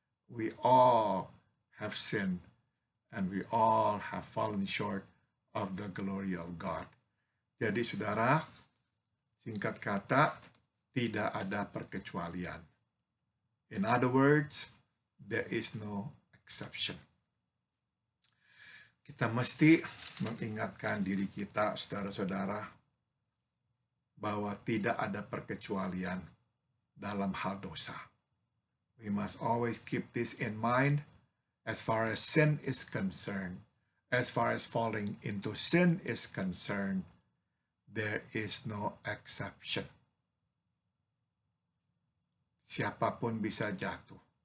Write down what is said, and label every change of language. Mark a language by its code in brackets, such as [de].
[en] We all have sinned and we all have fallen short of the glory of God. [id] Jadi saudara, singkat kata, tidak ada perkecualian. [en] In other words, there is no exception. [id] Kita mesti mengingatkan diri kita, saudara-saudara, bahwa tidak ada perkecualian dalam hal dosa. [en] We must always keep this in mind as far as sin is concerned. As far as falling into sin is concerned, there is no exception. [id] Siapapun bisa jatuh.